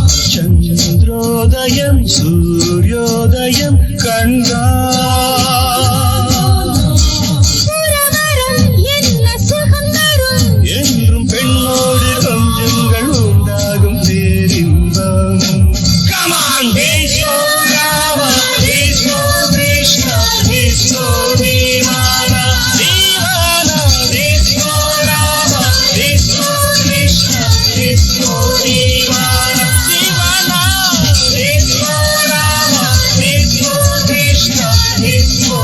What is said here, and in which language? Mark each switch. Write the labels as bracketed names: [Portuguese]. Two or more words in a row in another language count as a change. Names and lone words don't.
[Tamil] சந்திரோதயம் சூரியோதயம் கண்டான் துறவரம் என்ன சுகம் தரும் என்றும் பெண்ணோடு கொஞ்சங்கள் உண்டாகும் பேரின்பம் [English] Come on, Disco Rama, Disco Krishna, Disco Devana, Devana, Disco Rama, Disco Krishna, Disco Devana, Devana, Disco Rama, Disco Krishna, Disco